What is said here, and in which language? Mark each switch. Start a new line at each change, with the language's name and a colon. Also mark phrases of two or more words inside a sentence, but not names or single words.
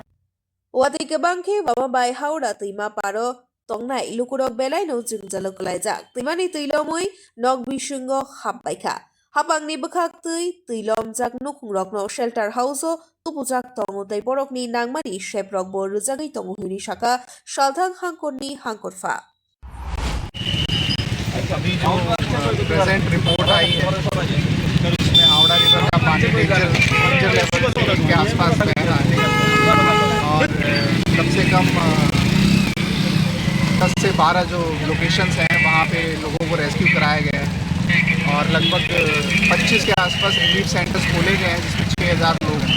Kok Borok: Watwi kebangke wamabai Howrah Twima paro tongnai lukurog belai no jwngjalo kwlaijak. Twimani twilomui nog bisungo hapbaikha. Hapangni bwkhak twilom jak nukhungrokno
English: shelter house
Kok Borok: o tupujak tongo tei borokni nangmani sheprok bo rwjagui tongo hini saka salthang hangkorni hangkorfa.
Hindi: अभी जो प्रेजेंट रिपोर्ट आई है उसमें हावड़ा रिवर का पानी डेंजर लेवल के आसपास बह रहा है और कम से कम 10 से 12 जो लोकेशंस हैं वहाँ पे लोगों को रेस्क्यू कराया गया है और लगभग 25 के आसपास रिलीफ सेंटर्स खोले गए हैं जिसमें 6000 लोग हैं।